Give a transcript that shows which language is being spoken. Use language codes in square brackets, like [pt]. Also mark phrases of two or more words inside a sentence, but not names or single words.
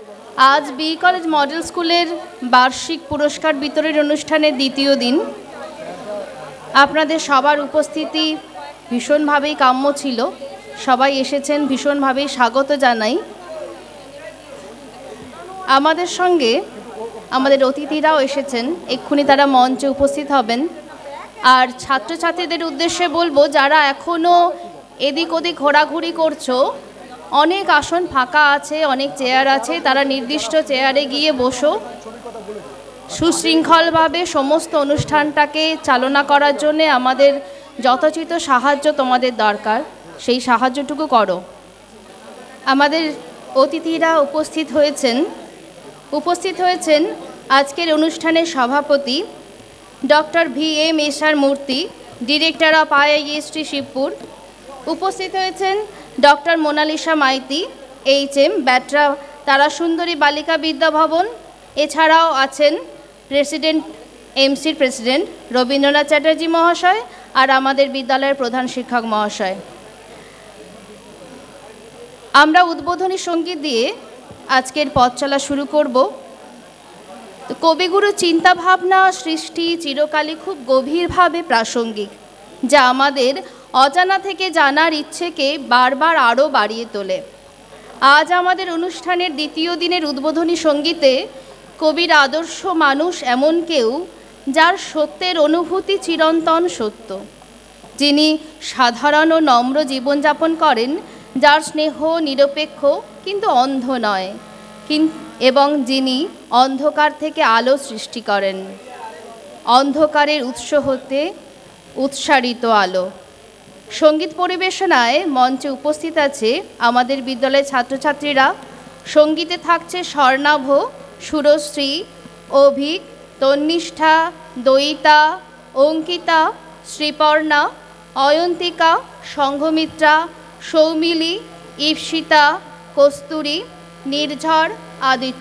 [bn] আজ বি কলেজ মডেল স্কুলের বার্ষিক পুরস্কার বিতরণ অনুষ্ঠানের দ্বিতীয় দিন। আপনাদের সবার উপস্থিতি ভীষণভাবেই কাম্য ছিল। সবাই এসেছেন, ভীষণভাবেই স্বাগত জানাই। আমাদের সঙ্গে আমাদের অতিথিরাও এসেছেন, এক্ষুনি তারা মঞ্চে উপস্থিত হবেন। আর ছাত্র ছাত্রীদের উদ্দেশ্যে বলব, যারা এখনো এদিক ওদিক ঘোরাঘুরি করছ, অনেক আসন ফাঁকা আছে, অনেক চেয়ার আছে, তারা নির্দিষ্ট চেয়ারে গিয়ে বসো। সুশৃঙ্খলভাবে সমস্ত অনুষ্ঠানটাকে চালনা করার জন্য আমাদের যথোচিত সাহায্য তোমাদের দরকার, সেই সাহায্যটুকু করো। আমাদের অতিথিরা উপস্থিত হয়েছেন আজকের অনুষ্ঠানের সভাপতি ডক্টর VM এশার মূর্তি, [en] Director of [bn] IIST शिवपुर। উপস্থিত হয়েছেন ডক্টর মোনালিসা মাইতি, HM, বৈট্রা তারাসুন্দরী বালিকা বিদ্যা ভবন। এছাড়াও আছেন প্রেসিডেন্ট MC প্রেসিডেন্ট রবীন্দ্রনাথ চ্যাটার্জি মহাশয় আর আমাদের বিদ্যালয়ের প্রধান শিক্ষক মহাশয়। আমরা উদ্বোধনী সংগীত দিয়ে আজকের পথ চলা শুরু করব। তো কবিগুরু চিন্তা ভাবনা সৃষ্টি চিরকালই খুব গভীরভাবে প্রাসঙ্গিক, যা আমাদের অজানা থেকে জানার ইচ্ছেকে বার বার আরো বাড়িয়ে তোলে। আজ আমাদের অনুষ্ঠানের দ্বিতীয় দিনের উদ্বোধনী সংগীতে কবির আদর্শ মানুষ এমন কেউ যার সত্যের অনুভূতি চিরন্তন সত্য, যিনি সাধারণ ও নম্র জীবন যাপন করেন, যার স্নেহ নিরপেক্ষ কিন্তু অন্ধ নয়, এবং যিনি অন্ধকার থেকে আলো সৃষ্টি করেন। অন্ধকারের উৎস হতে উৎসারিত আলো। সংগীত পরিবেশনায় মঞ্চে উপস্থিত আছে আমাদের বিদ্যালয় ছাত্র ছাত্রীরা। সংগীতে থাকছে স্বর্ণাভ, সুরশ্রী, অভিক, তন্নিষ্ঠা, দয়িতা, অঙ্কিতা, শ্রীপর্ণা, অয়ন্তিকা, সংঘমিত্রা, সৌমিলি, ঈপ্সিতা, কস্তুরী, নির্ঝর, আদিত্য।